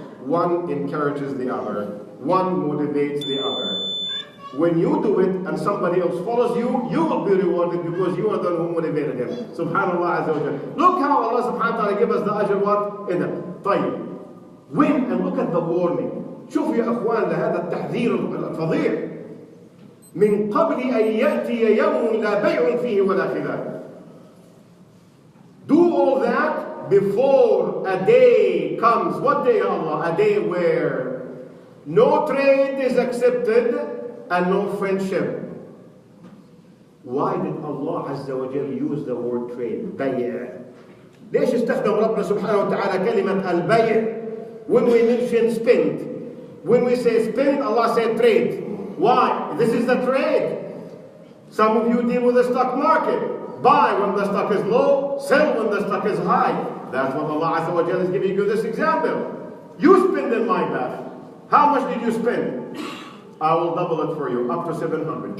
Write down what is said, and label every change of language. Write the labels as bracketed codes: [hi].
[en] One encourages the other. One motivates the other. When you do it and somebody else follows you, you will be rewarded because you are the one who motivated him. Subhanallah azza wa jalla. Look how Allah subhanahu wa ta'ala gives us the ajr what? In it. طيب. When and look at the warning. [ar] شوفوا يا أخوان لهذا التحذير الفظيع. من قبل أن يأتي يوم لا بيع فيه ولا خلال. [en] Do all that before a day comes. What day, Allah? A day where no trade is accepted and no friendship. Why did Allah Azza wa Jal use the word trade? [ar] بيع. ليش استخدم ربنا سبحانه وتعالى كلمة البيع [en] when we mention spend? When we say spend, Allah said trade. Why? This is the trade. Some of you deal with the stock market. Buy when the stock is low, sell when the stock is high. That's what Allah Azza wa Jal is giving you this example. You spend in my path. How much did you spend? I will double it for you, up to 700.